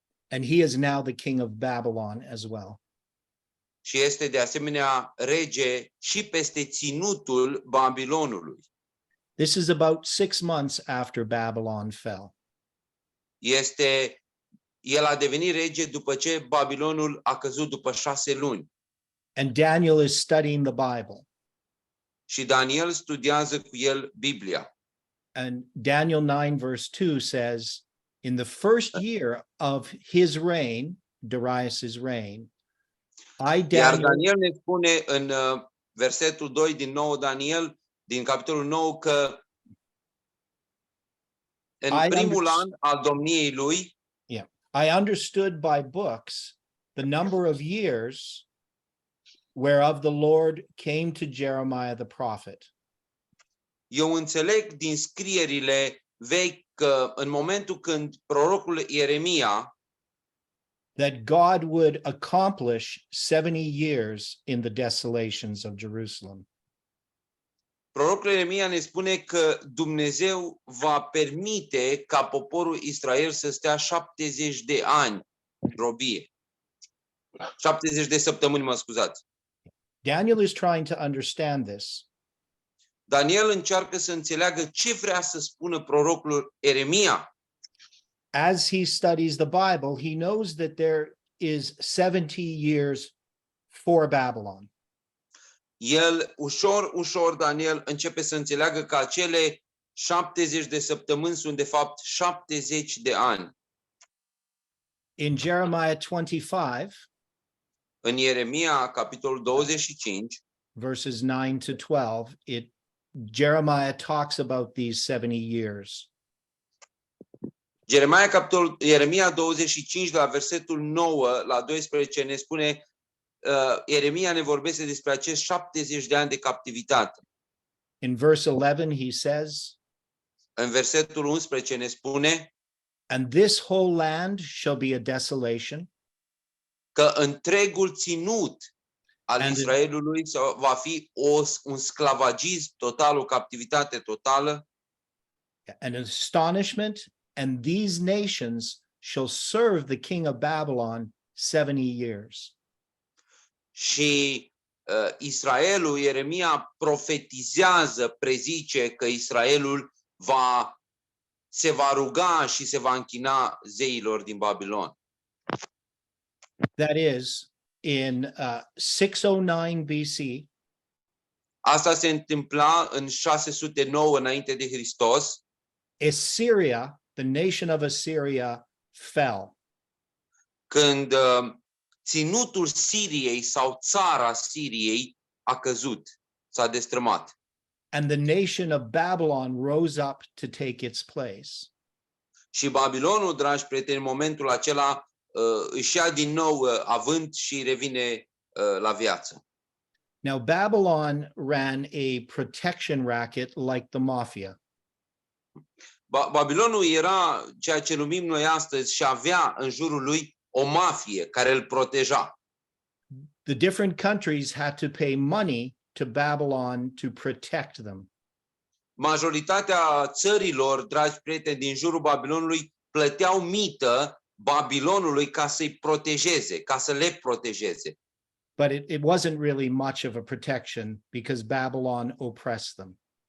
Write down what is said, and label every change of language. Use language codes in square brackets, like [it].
[en] And he is now the king of Babylon as well. [ro] și este de asemenea rege și peste ținutul Babilonului. [en] This is about 6 months after Babylon fell. [ro] El a devenit rege după ce Babilonul a căzut după 6 luni. [en] And Daniel is studying the Bible. [ro] Și Daniel studiază cu el Biblia. [en] And Daniel 9 verse 2 says, in the first year of his reign, Darius's reign, [ro] Iar Daniel, Daniel ne spune în versetul 2 din nou Daniel, din capitolul 9, că în primul an al domniei lui, [en] I understood by books the number of years whereof the Lord came to Jeremiah the prophet. [ro] eu înțeleg din scrierile vechi că în momentul când prorocul Ieremia [en] that God would accomplish 70 years in the desolations of Jerusalem. [ro] Prorocul Ieremia ne spune că Dumnezeu va permite ca poporul Israel să stea 70 de ani în robie. 70 de săptămâni, mă scuzați. [en] Daniel is trying to understand this. [ro] Daniel încearcă să înțeleagă ce vrea să spună prorocul Ieremia. [en] As he studies the Bible, he knows that there is 70 years for Babylon. [ro] el ușor, Daniel începe să înțeleagă că acele 70 de săptămâni sunt de fapt 70 de ani. [en] In Jeremiah 25, [ro] În Ieremia, capitolul 25, [en] verses 9 to 12, Jeremiah talks about these 70 years. [ro] Ieremia 25, de la versetul 9 la 12, ne spune, Ieremia ne vorbește despre acești 70 de ani de captivitate. [en] In verse 11, he says, [ro] În versetul 11 ne spune [en] and this whole land shall be a desolation, [ro] că întregul ținut al [en] And- [ro] Israelului va fi un sclavagism total, o captivitate totală, [en] an astonishment, and these nations shall serve the king of Babylon 70 years. [ro] și Israelul, Ieremia profetizează, prezice că Israelul se va ruga și se va închina zeilor din Babilon. [en] That is, in 609 BC, [ro] Asta se întâmpla în 609 înainte de Hristos, [en] Assyria, the nation of Assyria, fell. [ro] când ținutul Siriei sau țara Siriei a căzut, s-a destrămat. [en] And the nation of Babylon rose up to take its place. [ro] Și Babilonul, dragi prieteni, în momentul acela își ia din nou avânt și revine la viață. [en] Now, Babylon ran a protection racket like the mafia. [ro] Babilonul era ceea ce numim noi astăzi și avea în jurul lui o mafie care îl proteja. [en] The different countries had to pay money to Babylon to protect them. [ro] Majoritatea țărilor, dragi prieteni, din jurul Babilonului plăteau mită Babilonului ca să-i protejeze, ca să le protejeze. [en] But it wasn't really much of a protection because Babylon oppressed them.